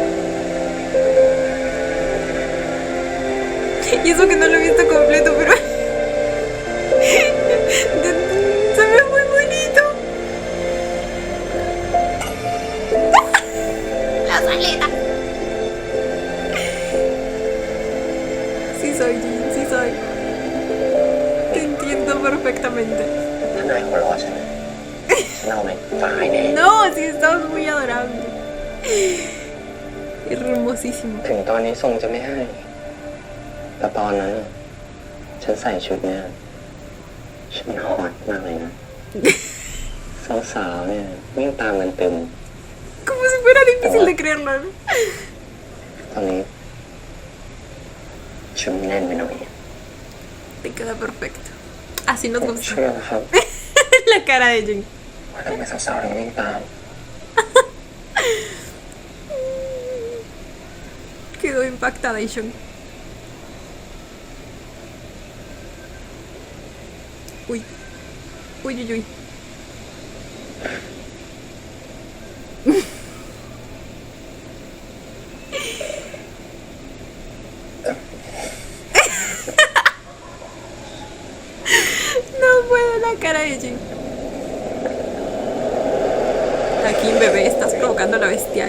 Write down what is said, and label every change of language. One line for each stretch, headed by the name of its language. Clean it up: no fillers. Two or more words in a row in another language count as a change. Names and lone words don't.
Spanish: Y eso que no lo he visto completo, pero se ve muy bonito. La salita. Sí soy, Jin, sí soy. Te entiendo perfectamente.
Thai: ถ้านายหัวเราะฉันนะฉันเอาไม่ตายแน่
Spanish: No, sí estamos muy adorable. Hermosísimo.
Thai: ถึงตอนนี้ทรงจะไม่ให้แต่ตอนนั้นน่ะฉันใส่ชุดเนี้ยฉันฮอตมากเลยนะ สาวๆเนี่ยวิ่งตามกันเต็ม
Spanish: Como si fuera difícil de creerlo, ¿no?
Thai: ตอนนี้ชุดแน่นไปหน่อย
Spanish: Te queda perfecto. Así nos
Thai: ผม
Spanish: gusta.
Thai: เชื่อนะครับ
Spanish: La cara de Jin.
Thai: ว่าทำไมสาวๆถึงวิ่งตาม
Spanish: Quedó impactada Ishon. Uy. Uy, uy, uy. No puedo la cara de Jin. Aquí, bebé, estás provocando la bestia.